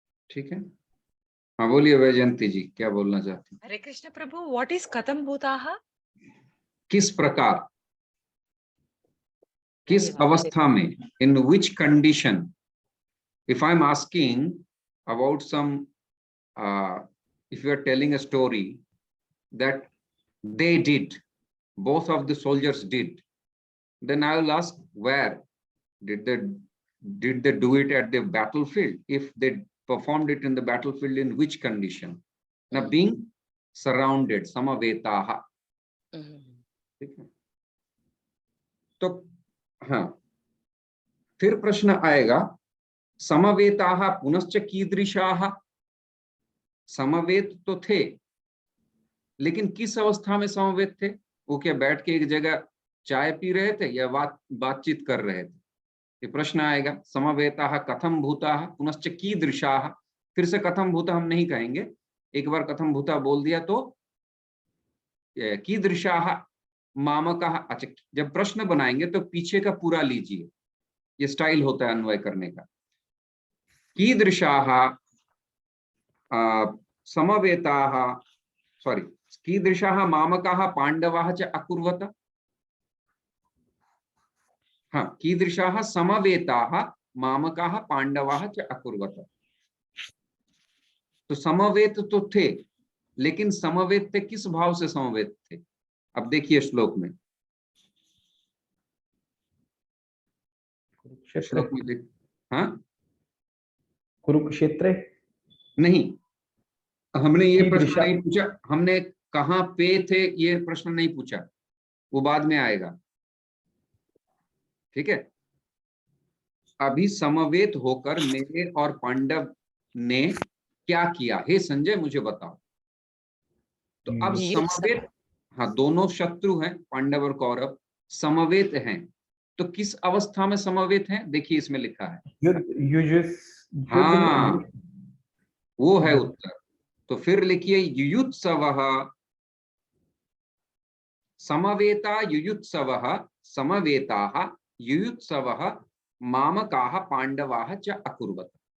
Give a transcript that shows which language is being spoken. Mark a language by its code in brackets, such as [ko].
[hi] ठीक है, हाँ बोलिए वैजयंती जी, क्या बोलना चाहती हैं? [en] हरे कृष्ण प्रभु, what is [sa] कथम भूताः? [hi] किस प्रकार, किस अवस्था में, [en] In which condition. If I am asking about some, if you are telling a story that they did, both of the soldiers did, then I will ask where did they do it at the battlefield? If they performed it in the battlefield, in which condition? Now being surrounded, [sa] samavetaha. [hi] ठीक है, तो हाँ, फिर प्रश्न आएगा [sa] समवेताः पुनश्च कीदृशाः। [hi] समवेत तो थे, लेकिन किस अवस्था में समवेत थे? वो क्या बैठ के एक जगह चाय पी रहे थे या बातचीत कर रहे थे? ये प्रश्न आएगा। [sa] समवेताः कथम भूताः पुनश्च कीदृशाः। [hi] फिर से कथम भूता हम नहीं कहेंगे, एक बार कथम भूता बोल दिया तो [sa] कीदृशाः मामकाः। [hi] अच्छा, जब प्रश्न बनाएंगे तो पीछे का पूरा लीजिए, ये स्टाइल होता है अन्वय करने का। [sa] कीदृशाः समवेताः, [en] sorry, [sa] कीदृशाः मामकाः पांडवाः च अकुर्वत। हाँ, कीदृशाः समवेताः मामकाः पांडवाः च अकुर्वत। [hi] तो समवेत तो थे, लेकिन समवेत थे किस भाव से समवेत थे? अब देखिए श्लोक में, श्लोक में देख, हाँ कुरुक्षेत्र नहीं, हमने ये प्रश्न [sa] कीदृशा? [hi] नहीं पूछा, हमने कहाँ पे थे ये प्रश्न नहीं पूछा, वो बाद में आएगा। ठीक है, अभी समवेत होकर मेरे और पांडव ने क्या किया, हे संजय मुझे बताओ। तो अब समवेत, हाँ दोनों शत्रु हैं, पांडव और कौरव समवेत हैं, तो किस अवस्था में समवेत हैं? देखिए इसमें लिखा है हाँ, वो है उत्तर। तो फिर लिखिए युयुत्सवः, [sa] समवेता युयुत्सवः, समवेताः युयुत्सवः मामकाः पांडवाः च अकुर्वत।